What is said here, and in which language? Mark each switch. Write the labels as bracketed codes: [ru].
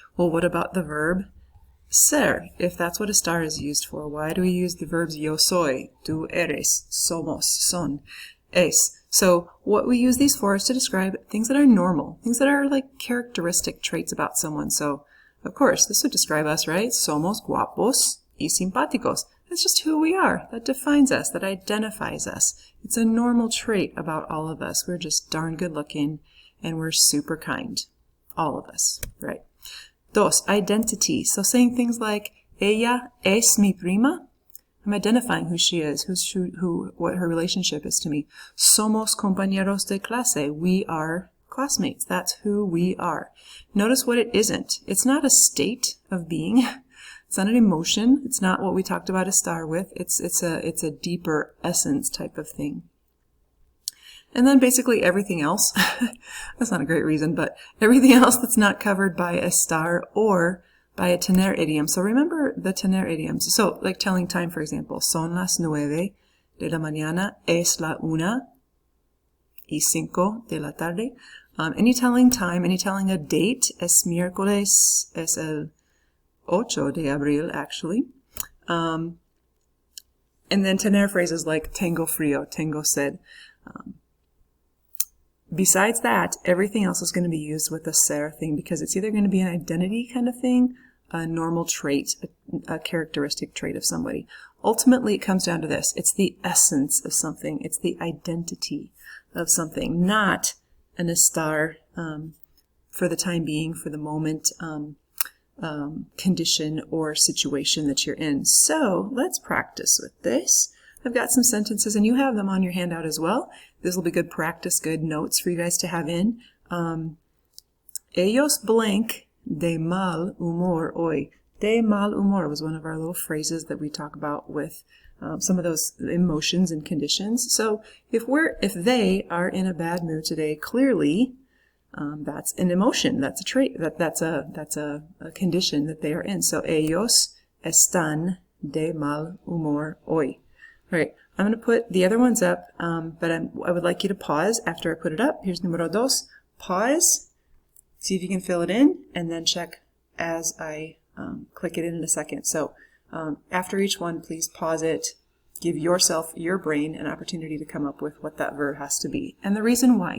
[en] Well, what about the verb ser? If that's what estar is used for, why do we use the verbs [es] yo soy, tú eres, somos, son, es? [en] So what we use these for is to describe things that are normal, things that are like characteristic traits about someone. So, of course, this would describe us, right? [es] Somos guapos y simpáticos. [en] That's just who we are. That defines us. That identifies us. It's a normal trait about all of us. We're just darn good looking and we're super kind. All of us, right? [es] Dos, [en] identity. So saying things like, [es] ella es mi prima. [en] I'm identifying who she is, what her relationship is to me. [es] Somos compañeros de clase. [en] We are classmates. That's who we are. Notice what it isn't. It's not a state of being. It's not an emotion. It's not what we talked about estar with. It's a deeper essence type of thing. And then basically everything else. That's not a great reason, but everything else that's not covered by estar or by a tener idiom. So remember the tener idioms. So like telling time, for example, [es] son las 9 de la mañana, es la 1:05 de la tarde. [en] Any telling time, any telling a date, [es] es miércoles, es el 8 de abril, [en] actually. And then tener phrases like [es] tengo frío, tengo sed. [en] Besides that, everything else is going to be used with a ser thing because it's either going to be an identity kind of thing, a normal trait, a characteristic trait of somebody. Ultimately, it comes down to this. It's the essence of something. It's the identity of something, not an estar for the time being, for the moment, condition or situation that you're in. So let's practice with this. I've got some sentences, and you have them on your handout as well. This will be good practice, good notes for you guys to have in. [es] Ellos [en] blank [es] de mal humor hoy. [en] De mal humor was one of our little phrases that we talk about with some of those emotions and conditions. So if they are in a bad mood today, clearly that's an emotion. That's a trait. That's a condition that they are in. So [es] ellos están de mal humor hoy. [en] All right, I'm going to put the other ones up, but I would like you to pause after I put it up. Here's [es] número dos. [en] Pause, see if you can fill it in, and then check as I click it in a second. So after each one, please pause it. Give yourself, your brain, an opportunity to come up with what that verb has to be. And the reason why.